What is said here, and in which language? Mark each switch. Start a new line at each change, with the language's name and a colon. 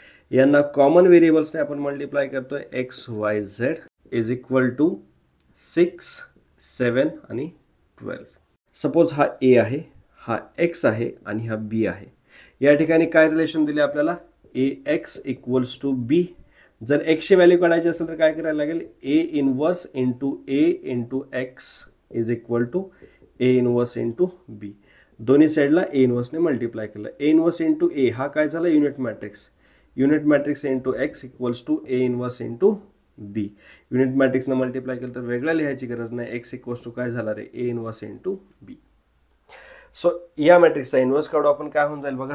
Marathi: यांना कॉमन व्हेरिएबल्सने आपण मल्टिप्लाय करतोय x Y Z is equal to 6 7 आणि 12. सपोज हा ए आहे, हा एक्स आहे आणि हा बी आहे. या ठिकाणी काय रिलेशन दिले आपल्याला?
English: A X equals to B.
Marathi: जर एक्सची व्हॅल्यू काढायची असेल तर काय करायला लागेल?
English: A inverse into A into X is equal to A inverse into B.
Marathi: दोन्ही साईडला ए इनवर्सने मल्टिप्लाय केलं.
English: A inverse into A
Marathi: हा काय झाला? Unit matrix.
English: Unit matrix into X equals to A inverse into B.
Marathi: Unit मॅट्रिक्सनं multiply केलं तर वेगळं लिहायची गरज नाही.
English: X equals to
Marathi: काय झाला रे?
English: A inverse into B.
Marathi: So या मॅट्रिक्सचा इन्व्हर्स काढू आपण, काय होऊन जाईल बघा.